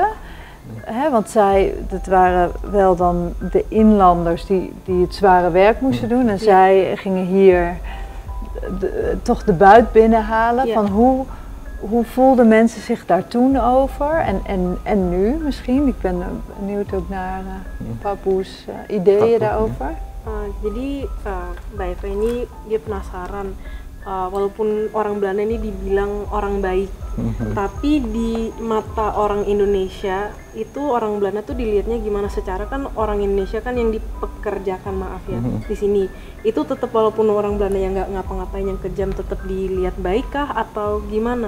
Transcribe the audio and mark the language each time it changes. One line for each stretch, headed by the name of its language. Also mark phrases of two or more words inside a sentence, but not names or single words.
Dutch: Want dat waren wel dan de inlanders die het zware werk moesten doen. En zij gingen hier toch de buit binnenhalen. Ja. Van hoe voelden mensen zich daar toen over? En nu misschien? Ik ben benieuwd ook naar Papu's ideeën daarover.
Indonesian: Jadi Mbak Eva ini dia penasaran walaupun orang Belanda ini dibilang orang baik, tapi di mata orang Indonesia itu orang Belanda tuh dilihatnya gimana? Secara kan orang Indonesia kan yang dipekerjakan, maaf ya, di sini itu tetap walaupun orang Belanda yang nggak ngapa-ngapain yang kejam tetap dilihat baik kah atau gimana?